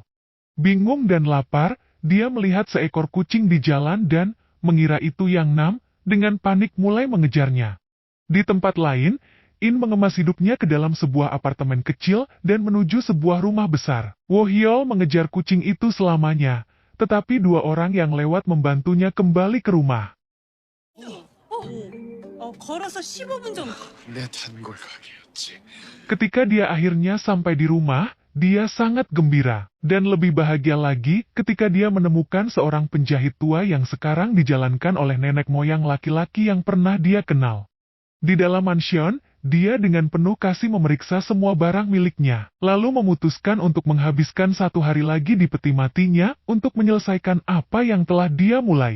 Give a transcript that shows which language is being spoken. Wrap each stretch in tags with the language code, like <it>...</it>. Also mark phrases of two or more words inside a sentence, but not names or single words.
<id>Bingung dan lapar, dia melihat seekor kucing di jalan dan mengira itu yang Nam, dengan panik mulai mengejarnya. Di tempat lain, In mengemas hidupnya ke dalam sebuah apartemen kecil dan menuju sebuah rumah besar. Wohyul mengejar kucing itu selamanya, tetapi dua orang yang lewat membantunya kembali ke rumah.</id> <ko>걸어서 15분 정도. 내 단골 가게였지.</ko> <id>Ketika dia akhirnya sampai di rumah, dia sangat gembira, dan lebih bahagia lagi ketika dia menemukan seorang penjahit tua yang sekarang dijalankan oleh nenek moyang laki-laki yang pernah dia kenal. Di dalam mansion, dia dengan penuh kasih memeriksa semua barang miliknya, lalu memutuskan untuk menghabiskan 1 hari lagi di peti matinya untuk menyelesaikan apa yang telah dia mulai.</id>